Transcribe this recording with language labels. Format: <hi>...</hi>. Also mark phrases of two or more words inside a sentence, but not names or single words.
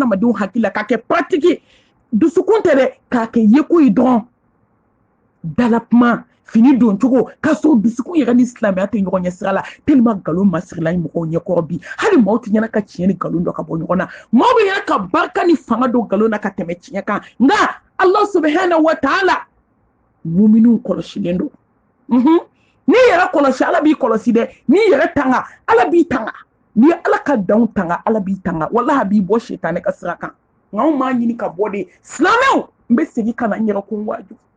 <bm>adamadenw hakili la k'a kɛ pratique dusukun tɛ dɛ k'a kɛ yeko ye dɔrɔn dala kuma fini don cogo k'a sɔrɔ dusukun yɛrɛ ni silamɛya tɛ ɲɔgɔn ɲɛ sira la tellement nkalon masirila mɔgɔw ɲɛkɔrɔ bi hali maaw tɛ ɲɛna ka tiɲɛ ni nkalon dɔ ka bɔ ɲɔgɔn na maaw bɛ ɲɛna ka barika ni fanga don nkalon na ka tɛmɛ tiɲɛ kan nka</bm> <ar>الله سبحانه وتعالى</ar> <bm>muminun kɔlɔsilen don n'i yɛrɛ kɔlɔsi ala b'i kɔlɔsi dɛ n'i yɛrɛ tanga ala b'i tanga n'i ala ka danw tanga ala b'i tanga wallahi a b'i bɔ setanɛ ka sira kan nka anw m'a ɲini ka bɔ de silamɛw n bɛ segin ka na n yɛrɛ ko n waaju</bm>